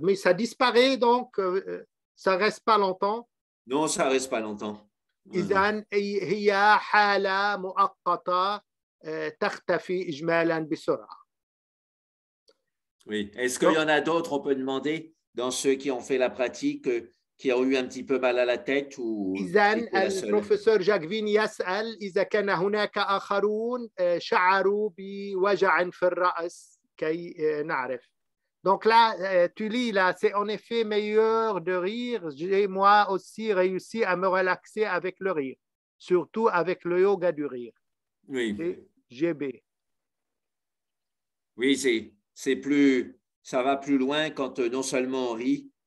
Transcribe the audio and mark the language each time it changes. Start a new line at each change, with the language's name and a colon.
French: Mais ça disparaît donc, ça reste pas longtemps. Non, ça ne reste pas longtemps.
Arabic: إذن هي حالة مؤقتة تختفي إجمالا بسرعة.
French: Oui. Est-ce qu'il y en a d'autres, on peut demander, dans ceux qui ont fait la pratique, qui ont eu un petit peu mal à la tête ou
Arabic: إذن
French: c'était la seule?
Arabic: البروفيسور جاكفين يسأل إذا كان هناك آخرون شعروا بوجع في الرأس كي نعرف.
French: Donc là, tu lis, là, c'est en effet meilleur de rire. J'ai moi aussi réussi à me relaxer avec le rire, surtout avec le yoga du rire. Oui. C'est GB. Oui, c'est plus, ça va plus loin quand non seulement on rit,